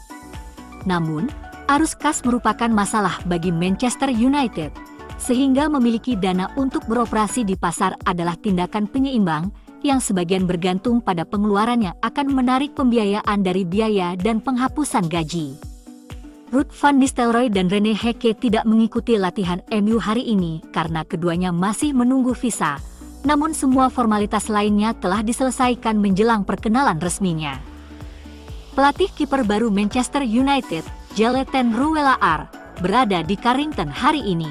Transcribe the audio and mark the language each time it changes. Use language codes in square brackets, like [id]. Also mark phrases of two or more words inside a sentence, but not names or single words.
[id] Namun, arus kas merupakan masalah bagi Manchester United, sehingga memiliki dana untuk beroperasi di pasar adalah tindakan penyeimbang yang sebagian bergantung pada pengeluaran yang akan menarik pembiayaan dari biaya dan penghapusan gaji. Ruud van Nistelrooy dan Rene Heke tidak mengikuti latihan MU hari ini karena keduanya masih menunggu visa, namun semua formalitas lainnya telah diselesaikan menjelang perkenalan resminya. Pelatih kiper baru Manchester United, Jeleten Rouwelaar, berada di Carrington hari ini.